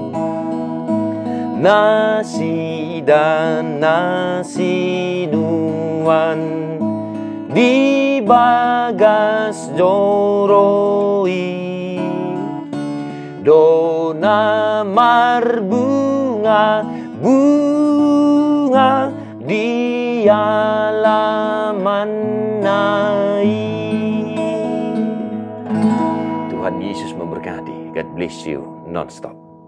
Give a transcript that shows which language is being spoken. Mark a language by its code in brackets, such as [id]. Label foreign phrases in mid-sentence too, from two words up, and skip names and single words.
[bbc] nasidan nasinuan di bagas joroi dona marbunga bunga di halaman nai. [id] Tuhan Yesus memberkati. [en] God bless you non-stop.